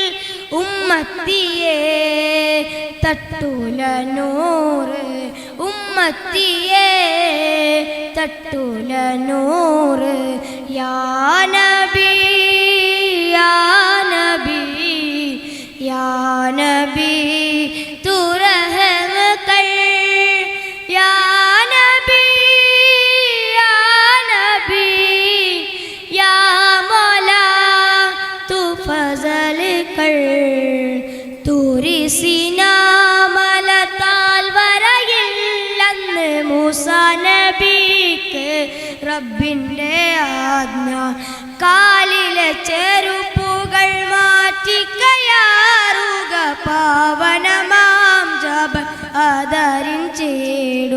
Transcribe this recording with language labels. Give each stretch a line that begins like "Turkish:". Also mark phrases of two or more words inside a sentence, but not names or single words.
Malayalam: ഉമ്മത്തിയെ തട്ടൂല നൂറ്, ഉമ്മത്തിയെ തട്ടൂല നൂറ്.
Arabic: يا نبي، يا نبي، يا نبي,
Urdu: تو رحم کر.
Arabic: يا نبي، يا نبي، يا مولا,
Urdu: تو فضل کر.
Malayalam: തൂരി സീനാ മലത്താൽ വരയിൽ അന്ന് മൂസാ നബിക്ക് റബ്ബിൻ്റെ ആജ്ഞ. കാലിലെ ചെരുപ്പുകൾ മാറ്റിക്കയാറുക പാവനമാം ജബൽ ആദരിഞ്ചേടു.